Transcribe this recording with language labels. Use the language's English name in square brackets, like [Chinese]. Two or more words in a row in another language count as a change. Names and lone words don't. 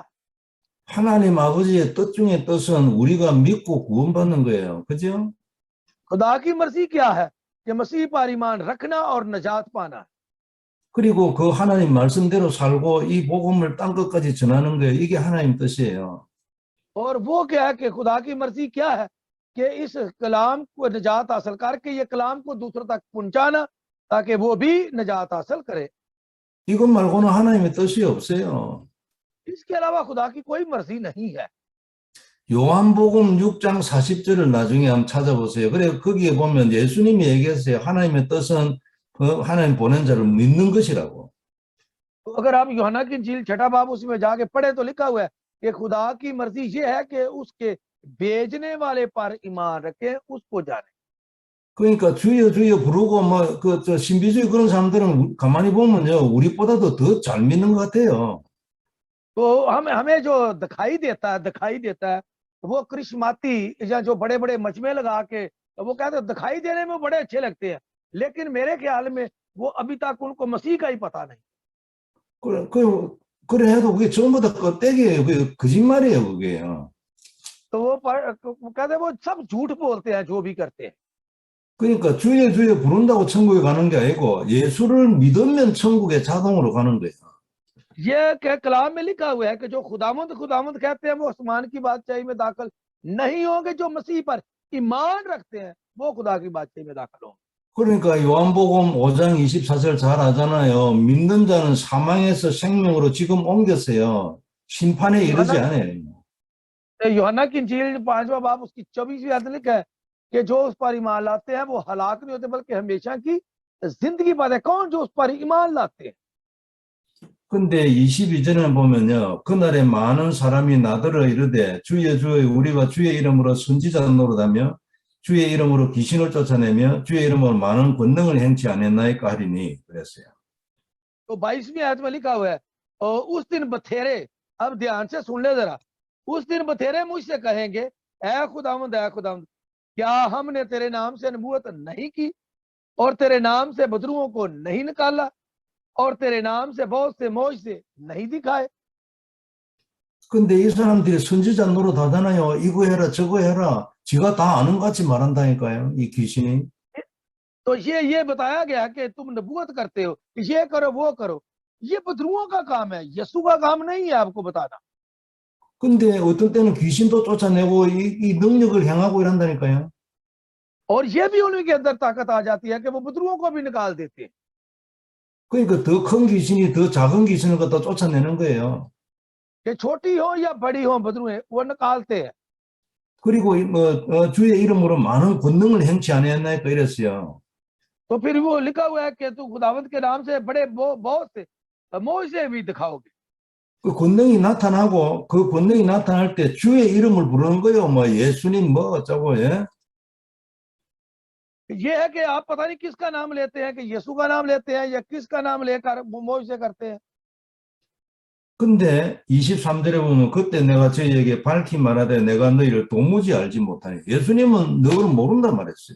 [Korean] 하나님 아버지의 뜻 중에 뜻은 우리가 믿고 구원받는 거예요. 그죠? [Urdu] خدا کی مرضی کیا ہے کہ مسیح پر ایمان رکھنا اور نجات پانا ہے. [Korean] 그리고 그 하나님 말씀대로 살고 이 복음을 땅 끝까지 전하는 거예요. 이게 하나님 뜻이에요. [Urdu] اور وہ کیا ہے کہ خدا کی مرضی کیا ہے کہ اس کلام کو نجات حاصل کرکے یہ کلام کو دوسروں تک پہنچانا تاکہ وہ بھی نجات حاصل کرے. [Korean] 이것 말고는 하나님의 뜻이 없어요. [Urdu] اس کے علاوہ خدا کی کوئی مرضی نہیں ہے. [Korean] 요한복음 6장 40절을 나중에 한번 찾아보세요. 그래 거기에 보면 예수님이 얘기했어요. 하나님의 뜻은 그 하나님 보낸 자를 믿는 것이라고. [Urdu] تو اگر آپ یوحنا کی انجیل چھٹا باب اس میں جا کے پڑھے تو لکھا ہوا ہے کہ خدا کی مرضی یہ ہے کہ اس کے بھیجنے والے پر ایمان رکھیں، اس کو جانے. [Korean] 그러니까 주여 주여 부르고 뭐 그 저 신비주의 그런 사람들은 가만히 보면요 우리보다도 더 잘 믿는 것 같아요. [Urdu] تو ہمیں ہمیں جو دکھائی دیتا ہے وہ کرشماتی یا جو بڑے بڑے مجمعے لگا کے وہ کہتے ہیں دکھائی دینے میں بڑے اچھے لگتے ہیں، لیکن میرے خیال میں وہ ابھی تک ان کو مسیح کا ہی پتا نہیں. [Korean] 그래 해도 그게 전부 다 껍데기예요. 그게 거짓말이에요, 그게요. [Urdu] تو وہ کہتے ہیں وہ سب جھوٹ بولتے ہیں جو بھی کرتے ہیں. [Korean] 그러니까 주여 주여 부른다고 천국에 가는 게 아니고 예수를 믿으면 천국에 자동으로 가는 거예요. [Urdu] یہ کلام میں لکھا ہوا ہے کہ جو خداوند خداوند کہتے ہیں وہ آسمان کی بادشاہی میں داخل نہیں ہوں گے، جو مسیح پر ایمان رکھتے ہیں وہ خدا کی بادشاہی میں داخل ہوں گے. [Korean] 그러니까 요한복음 5장 24절 잘 आ잖아요. 믿는 자는 사망에서 생명으로 지금 옮겼어요. 심판에 이르지 않아요. [Urdu] یوحنا کی انجیل 5واں باب اس کی 24ویں آیت لکھا ہے کہ جو اس پر ایمان لاتے ہیں وہ ہلاک نہیں ہوتے بلکہ ہمیشہ کی زندگی پاتے ہیں. کون جو اس پر ایمان لاتے ہیں. [Korean] 근데 22절에 보면요. 그날에 많은 사람이 나더러 이르되 주여 주여 우리가 주의 이름으로 선지자 노릇하며 주의 이름으로 귀신을 쫓아내며 주의 이름으로 많은 권능을 행치 않았나이까 하리니 그랬어요. [Urdu] تو 22ویں آیت میں لکھا ہوا ہے اور اس دن بتیرے، اب دھیان سے سن لے ذرا، اس دن بتیرے مجھ سے کہیں گے اے خداوند کیا ہم نے تیرے نام سے نبوت نہیں کی اور تیرے نام سے بدروحوں کو نہیں نکالا اور تیرے نام سے بہت سے معجزے نہیں دکھائے. [Korean] 근데 이 사람들이 선지자 노릇 하잖아요. 이거 해라 저거 해라. 지가 다 아는 것 같이 말한다니까요. 이 귀신이. [Urdu] تو یہ بتایا گیا کہ تم نبوت کرتے ہو، یہ کرو وہ کرو، یہ بدروحوں کا کام ہے، یسوع کا کام نہیں ہے آپ کو بتانا. [Korean] 근데 어떤 때는 귀신도 쫓아내고 이 능력을 행하고 이런다니까요. [Urdu] اور یہ بھی ان کے اندر طاقت آ جاتی ہے کہ وہ بدروحوں کو بھی نکال دیتے ہیں. [Korean] 그러니까 더 큰 귀신이 더 작은 귀신을 갖다 쫓아내는 거예요. [Urdu] کہ چھوٹی ہو یا بڑی ہو بدروحیں وہ نکالتے ہیں. [Korean] 그리고 주의 이름으로 많은 권능을 행치 않았나이까 이랬어요. [Urdu] تو پھر وہ لکھا ہوا ہے کہ تو خداوند کے نام سے بڑے بہت سے معجزے بھی دکھاؤ گے. [Korean] 그 권능이 나타나고 그 권능이 나타날 때 주의 이름을 부르는 거예요. 뭐 예수님 뭐 어쩌고 예. [Urdu] یہ ہے کہ آپ پتا نہیں کس کا نام لیتے ہیں، کہ یسوع کا نام لیتے ہیں یا کس کا نام لے کر معجزے کرتے ہیں. [Korean] 근데 23절에 보면 그때 내가 저희에게 밝히 말하되 내가 너희를 도무지 알지 못하니 예수님은 너를 모른다 말했어요.